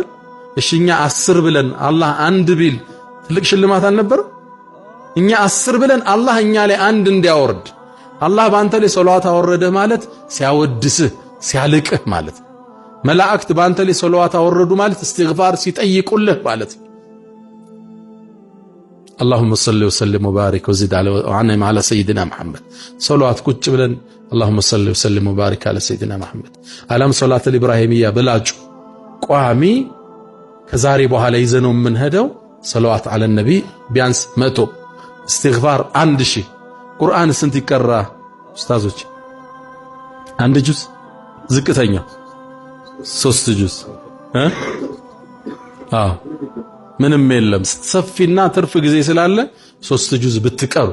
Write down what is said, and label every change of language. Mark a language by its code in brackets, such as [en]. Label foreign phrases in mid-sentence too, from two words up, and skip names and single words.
[am] እሺኛ 10 ብለን አላህ አንድ ቢል ትልቅ ሽልማት አልነበረ? እኛ 10 ብለን አላህ እኛ ላይ አንድ እንዲያወርድ አላህ ባንተ ላይ ሰለዋት አወረደ ማለት ሲያወድስህ ሲያልቅህ ማለት። መላእክት ባንተ ላይ ሰለዋት አወረዱ ማለት እስትግፋር ሲጠይቁልህ ማለት። [ar] اللهم صل وسلم وبارك وزد وعنهم على سيدنا محمد صلوات [am] ቁጭ ብለን [ar] اللهم صل وسلم وبارك على سيدنا محمد [am] አለም ሶላት الابراهيميه በላጩ ቋሚ ከዛሬ በኋላ ይዘነው የምንሄደው [ar] صلوات على النبي [am] ቢያንስ 100 እስትግፋር 1000 ቁርአን ስንት ይቀራ ኡስታዞች? 1 ጁዝ ዝቅተኛው 3 ጁዝ ምንም የለም። ሰፊና ትርፍ ጊዜ ስላለ 3 ጁዝ ብትቀሩ